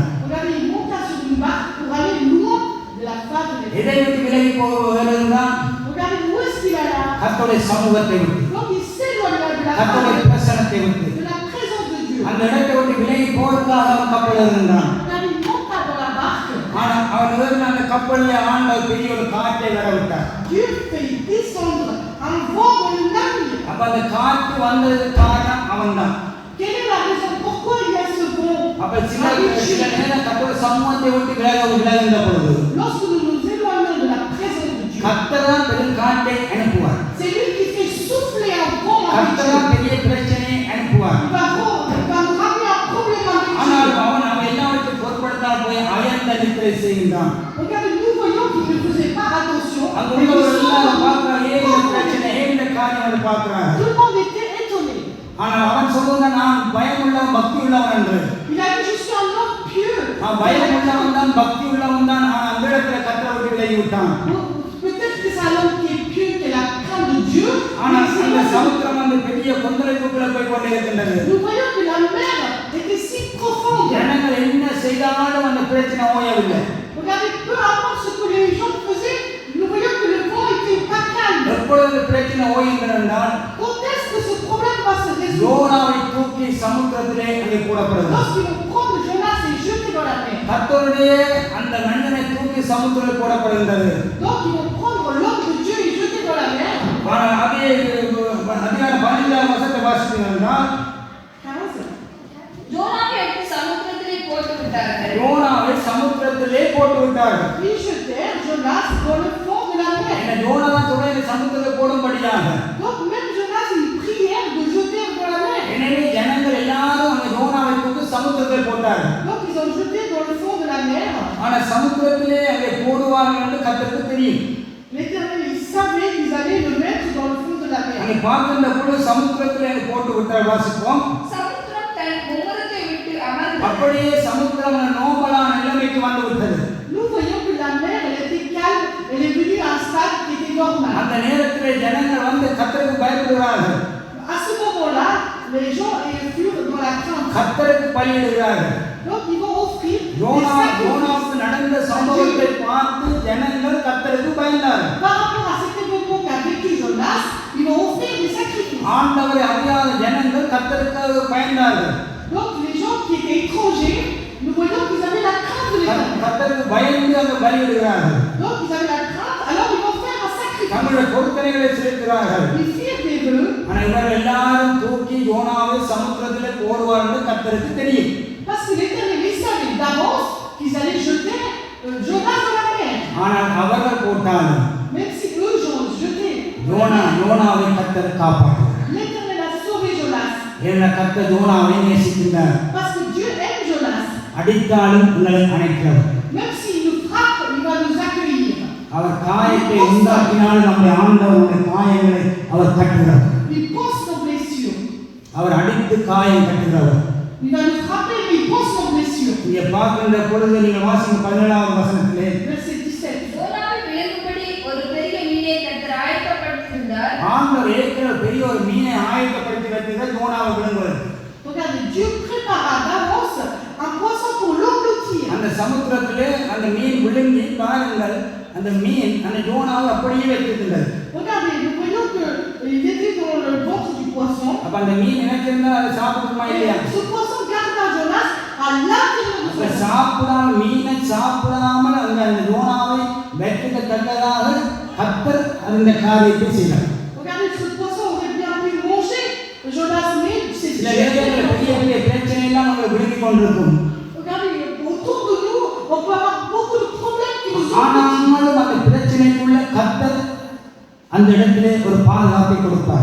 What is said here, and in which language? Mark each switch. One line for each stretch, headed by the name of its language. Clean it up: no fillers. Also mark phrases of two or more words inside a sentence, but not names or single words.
French: Regardez, il monta sur une barque pour aller loin de la face de
Tamil: எதை விட்டு விலகி போக ஏறினான்?
French: Regardez où est-ce qu'il alla.
Tamil: கர்த்தருடைய சமூகத்தை விட்டு.
French: Donc il s'éloigna de la
Tamil: கர்த்தருடைய
French: face
Tamil: பிரசன்னத்தை விட்டு.
French: de la présence de Dieu.
Tamil: அந்த இடத்தை விட்டு விலகி போவதற்காக அவன் கப்பல் ஏறினான்.
French: Regardez, il monta dans la barque.
Tamil: ஆனால் அவன் ஏறின அந்த கப்பலில் ஆண்டவர் பெரிய ஒரு காற்றை வரவிட்டார்.
French: Dieu fait descendre un vent dans le navire.
Tamil: அப்ப அந்த காற்று வந்ததுக்கு காரணம் அவன்தான்.
French: Quelle est la raison pourquoi il y a ce vent?
Tamil: அப்ப சில நேரம் கர்த்தருடைய சமூகத்தை விட்டு விலகுகின்ற பொழுது
French: Lorsque nous nous éloignons de la présence de Dieu,
Tamil: கர்த்தர் தான் பெரிய காற்றை அனுப்புவார்.
French: c'est lui qui fait souffler un vent avec
Tamil: கர்த்தர்
French: Dieu.
Tamil: தான் பெரிய பிரச்சனையை அனுப்புவார்.
French: Il va nous ramener un problème avec
Tamil: ஆனால்
French: Dieu.
Tamil: அவன் அவன் எல்லாவற்றையும் பொருட்படுத்தால் போய் அயர்ந்த நித்திரை செய்கின்றான்.
French: Regardez, nous voyons qu'il ne faisait pas attention.
Tamil: அங்க
French: Et
Tamil: உள்ளவர்
French: que
Tamil: எல்லாரும்
French: son-
Tamil: பார்க்கிறார், ஏன் இந்த பிரச்சனை, ஏன் இந்த காரியம் என்று பார்க்கிறார்.
French: Tout le monde était étonné.
Tamil: ஆனால் அவன் சொல்லுங்க நான் பயமுள்ளவன் பக்தி உள்ளவன் என்று.
French: Il a dit, je suis un homme pieux.
Tamil: நான் பயமுள்ளவன் தான் பக்தி உள்ளவன் தான். ஆனால் அந்த இடத்துல கர்த்தரை விட்டு விலகி விட்டான்.
French: Peut-être que c'est un homme qui est pieux, qui a la crainte de Dieu.
Tamil: ஆனால்
French: Mais
Tamil: அந்த
French: c'est-
Tamil: சமுத்திரம் வந்து பெரிய கொந்தளிப்புக்குள்ள போய் கொண்டிருக்கின்றது.
French: Nous voyons que la mer était si profonde.
Tamil: ஜனங்கள் என்ன செய்தாலும் அந்த பிரச்சனை ஓயவில்லை.
French: Regardez, peu importe ce que les gens faisaient, nous voyons que le vent était pas calme.
Tamil: எப்பொழுது பிரச்சனை ஓய்கிறது என்றால்
French: Quand est-ce que ce problème va se résoudre?
Tamil: யோனாவை தூக்கி சமுத்திரத்திலே அங்கே போடப்படுகிறது.
French: Lorsqu'ils vont prendre Jonas et jeter dans la mer.
Tamil: கர்த்தருடைய அந்த மனிதனை தூக்கி சமுத்திரத்தில் போடப்படுகின்றது.
French: Donc ils vont prendre l'homme de Dieu et jeter dans la mer.
Tamil: ஆனால் அதே அதிகாரம் 15 வசனத்தை வாசித்தீங்கன்னா 15. யோனாவை எடுத்து சமுத்திரத்திலே போட்டு விட்டார்கள். யோனாவை சமுத்திரத்திலே போட்டு விட்டார்கள்.
French: Ils jetèrent Jonas dans le fond de la mer.
Tamil: என்ன யோனா தான் சொல்றாரு சமுத்திரத்தில் போடும்படியாக.
French: Donc même Jonas, ils prièrent de jeter dans la mer.
Tamil: எனவே ஜனங்கள் எல்லாரும் அந்த யோனாவை தூக்கி சமுத்திரத்தில் போட்டார்கள்.
French: Donc ils ont jeté dans le fond de la mer.
Tamil: ஆனால் சமுத்திரத்திலே அங்கே போடுவார்கள் என்று கர்த்தருக்கு தெரியும்.
French: L'Éternel, il savait qu'ils allaient le mettre dans le fond de la mer.
Tamil: அங்கே பார்க்கின்ற பொழுது சமுத்திரத்திலே அங்கே போட்டு விட்டார். வாசிப்போம். சமுத்திரம் தன் மும்முரத்தை விட்டு அமர்ந்து அப்படியே சமுத்திரம் நோபலான நிலைமைக்கு வந்து விட்டது.
French: Nous voyons que la mer, elle était calme, elle est venue à un stade qui était normal.
Tamil: அந்த நேரத்திலே ஜனங்கள் வந்து கர்த்தருக்கு பயப்படுகிறார்கள்.
French: À ce moment-là, les gens furent dans la crainte.
Tamil: கர்த்தருக்கு பலியிடுகிறார்கள்.
French: Donc ils vont offrir des
Tamil: யோனாவுக்கு
French: sacrifices.
Tamil: நடந்த சம்பவத்தை பார்த்து ஜனங்கள் கர்த்தருக்கு பயந்தார்கள்.
French: Par rapport à cet événement qu'a vécu Jonas, ils vont offrir des sacrifices.
Tamil: ஆண்டவரை அறியாத ஜனங்கள் கர்த்தருக்கு பயந்தார்கள்.
French: Donc les gens qui étaient étrangers, nous voyons qu'ils avaient la crainte de l'Éternel.
Tamil: கர்த்தருக்கு பயந்து அங்க பலியிடுகிறார்கள்.
French: Donc ils avaient la crainte, alors ils vont faire un sacrifice.
Tamil: தங்களுடைய பொருத்தனைகளை செலுத்துகிறார்கள்.
French: Ils firent des vœux.
Tamil: ஆனால் இவர்கள் எல்லாரும் தூக்கி யோனாவை சமுத்திரத்திலே போடுவார் என்று கர்த்தருக்கு தெரியும்.
French: Parce que l'Éternel, il savait d'avance qu'ils allaient jeter Jonas dans la mer.
Tamil: ஆனால் அவர்கள் போட்டாலும்
French: Même si eux ont jeté,
Tamil: யோனாவை கர்த்தர் காப்பாற்றுகிறார்.
French: l'Éternel a sauvé Jonas.
Tamil: ஏன்னா கர்த்தர் யோனாவை நேசிக்கின்றார்.
French: Parce que Dieu aime Jonas.
Tamil: அடித்தாலும் உங்களை அணைக்கிறவர்.
French: Même s'il nous frappe, il va nous accueillir.
Tamil: அவர் காயத்தை உண்டாக்கினாலும் நம்முடைய ஆண்டவருடைய காயங்களை அவர் கட்டுகிறார்.
French: Il pense nos blessures.
Tamil: அவர் அடித்து காயம் கட்டுகிறவர்.
French: Il va nous frapper, mais il pense nos blessures.
Tamil: இங்கே பார்க்கின்ற பொழுது நீங்கள் வாசிக்கும் 17வது வசனத்திலே
French: Verset 17.
Tamil: யோனாவை விழுங்கும்படி ஒரு பெரிய மீனை கர்த்தர் ஆயத்தப்படுத்தியிருந்தார். ஆண்டவர் ஏற்கனவே பெரிய ஒரு மீனை ஆயத்தப்படுத்தி வைத்திருந்தார் யோனாவை விழுங்குவதற்கு.
French: Regardez, Dieu prépara d'avance un poisson pour l'engloutir.
Tamil: அந்த சமுத்திரத்திலே அந்த மீன் விழுங்கி பாருங்கள் அந்த மீன் அந்த யோனாவை அப்படியே வைத்திருந்தது.
French: Regardez, nous voyons qu'il était dans le ventre du poisson.
Tamil: அப்ப அந்த மீன் நினைச்சிருந்தா அதை சாப்பிடுமா இல்லையா?
French: Et ce poisson garda Jonas à l'intérieur de
Tamil: அப்ப
French: son
Tamil: சாப்பிடாம மீனை சாப்பிடாமல் அந்த யோனாவை வெற்றிக்கு தந்ததாக கர்த்தர் அந்த காரியத்தை செய்தார்.
French: Regardez, ce poisson aurait bien pu manger Jonas, mais c'est
Tamil: சில நேரங்களில் பெரிய பெரிய பிரச்சனை எல்லாம் உங்களை விழுங்கி கொண்டிருக்கும்.
French: Regardez, autour de nous, on peut avoir beaucoup de problèmes qui nous
Tamil: ஆனாலும் அந்த பிரச்சனைக்குள்ள கர்த்தர் அந்த இடத்திலே ஒரு பாதுகாப்பை கொடுப்பார்.